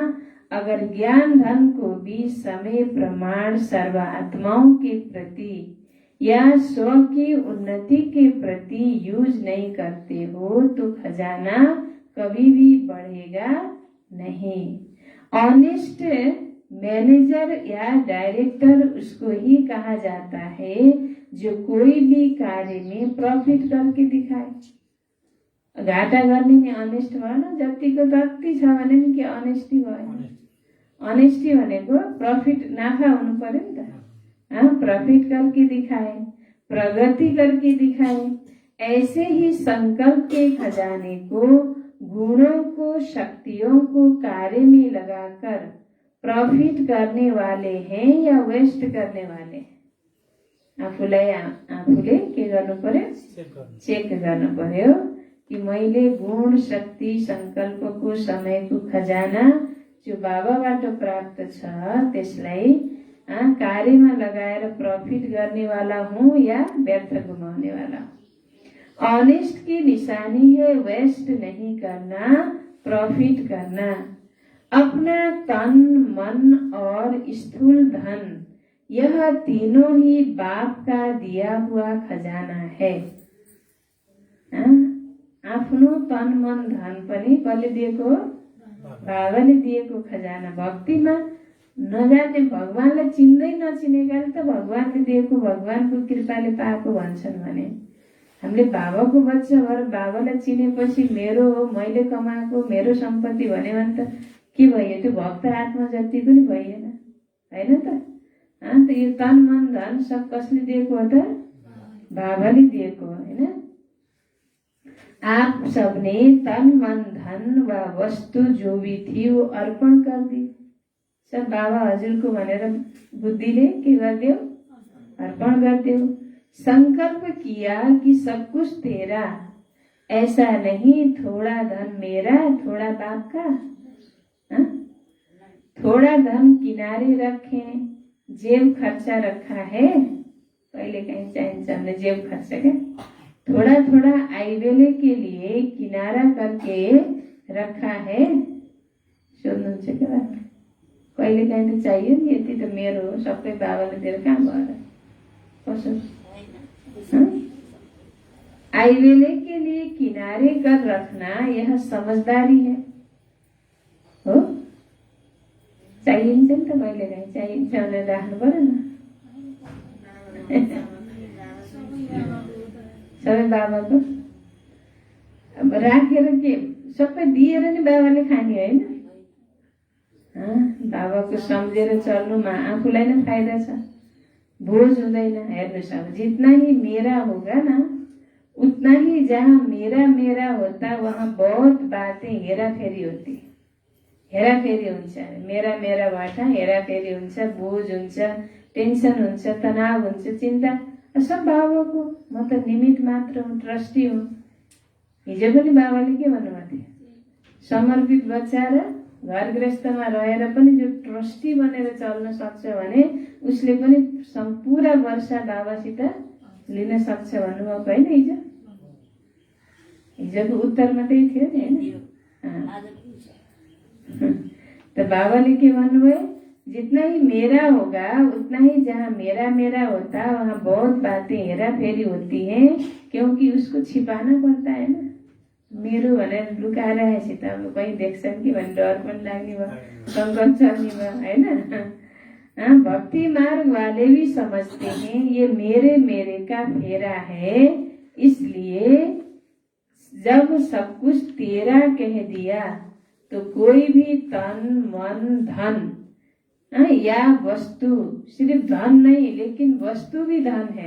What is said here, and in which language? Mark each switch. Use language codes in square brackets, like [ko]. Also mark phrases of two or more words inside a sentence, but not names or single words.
[hi] अगर ज्ञान धन को भी समय प्रमाण सर्वात्माओं के प्रति या स्व की उन्नति के प्रति यूज नहीं करते हो तो खजाना कभी भी बढ़ेगा नहीं। [en] honest manager [hi] या डायरेक्टर उसको ही कहा जाता है जो कोई भी कार्य में प्रॉफिट करके दिखाए। [ne] घाटा गर्ने नि अनेस्ट भएन, जतिको जति छ भने नि के अनेस्टी भएन। अनेस्टी भनेको प्रॉफिट नाफा हुनु पर्यो नि त। [hi] प्रॉफिट करके दिखाए, प्रगति करके दिखाए। ऐसे ही संकल्प के खजाने को, गुणों को, शक्तियों को कार्य में लगाकर प्रॉफिट करने वाले हैं या वेस्ट करने वाले? [ne] आफूले के गर्नु पर्यो, चेक गर्नु पर्यो कि मैले गुण, शक्ति, संकल्पको, समयको खजाना जो बाबाबाट प्राप्त छ त्यसलाई कार्यमा लगाएर प्रॉफिट [hi] करने वाला हूँ या [ne] व्यर्थ घुमाउने [hi] वाला हूँ। ऑनेस्ट की निशानी है वेस्ट नहीं करना, प्रॉफिट करना। अपना तन, मन और स्थूल धन, यह तीनों ही बाप का दिया हुआ खजाना है। [ne] आफ्नो तन, मन, धन पनि कसले दिएको? बाबाले दिएको खजाना। भक्तिमा नजाने, भगवानलाई चिन्दै नचिनेकाले त भगवानले दिएको, भगवानको कृपाले पाएको भन्छन् भने हामीले बाबाको बच्चा भएर बाबालाई चिनेपछि मेरो हो, मैले कमाएको, मेरो सम्पत्ति भन्यो भने त के भयो? त्यो भक्त आत्मा जति पनि भइएन, हैन त? त यो तन, मन, धन सब कसले दिएको हो त? बाबाले दिएको हो, हैन? [hi] आप सबने तन, मन, धन व वस्तु जो भी थी वो अर्पण कर दी। [ne] सब बाबा हजुरको भनेर बुद्धिले के गर्दियो? अर्पण गर्दियो। [hi] संकल्प किया कि सब कुछ तेरा, ऐसा नहीं थोड़ा धन मेरा, थोड़ा बाप का। थोड़ा धन किनारे रखें, जेब खर्चा रखा है, पहले कहीं चाहिए हमने जेब खर्चा के थोड़ा थोड़ा आईवेले के लिए किनारा करके रखा है। [ne] सोध्नुहुन्छ के बात? कहिले काहीँ त चाहियो नि, यति त मेरो हो, सबै बाबाले दिएर कहाँ भएर कसो? [hi] आईवेले के लिए किनारे कर रखना यह समझदारी है हो। [ne] चाहिन्छ नि त, कहिले काहीँ चाहिन्छ भनेर राख्नु पर्यो न। सबै बाबाको अब राखेर के सबै दिएर नि बाबाले खाने होइन। बाबाको सम्झेर चल्नुमा आफूलाई नै फाइदा छ, बोझ हुँदैन। [hi] हेर्नुहोस्, अब जितना ही मेरा होगा ना उतना ही जहाँ मेरा मेरा होता वहाँ बहुत बातें हेराफेरी होती, [ne] हेराफेरी हुन्छ। मेरा मेरा भएठ हेराफेरी हुन्छ, बोझ हुन्छ, टेन्सन हुन्छ, तनाव हुन्छ, चिन्ता सब बाबाको। म त निमित्त मात्र हुँ, ट्रस्टी हुँ। हिजो पनि बाबाले के भन्नुभएको थियो? समर्पित बच्चा र घर गृहस्थमा रहेर पनि जो ट्रस्टी बनेर चल्न सक्छ भने उसले पनि पूरा वर्ष बाबासित लिन सक्छ भन्नुभएको होइन? हिजोको उत्तरमा त्यही थियो नि, होइन? त बाबाले के भन्नुभयो? [hi] जितना ही मेरा होगा उतना ही जहाँ मेरा मेरा होता वहाँ बहुत बातें हेरा फेरी होती हैं, क्योंकि उसको छिपाना पड़ता है ना। [ne] मेरो भनेर लुकाएर आएपछि त अब कहीँ देख्छन् कि भन्ने डर पनि लाग्ने भयो, सङ्कट चल्ने भयो, होइन? [hi] भक्ति मार्ग वाले भी समझते हैं ये मेरे मेरे का फेरा है, इसलिए जब सब कुछ तेरा कह दिया तो कोई भी तन मन धन या वस्तु, सिर्फ धन नहीं लेकिन वस्तु भी धन है।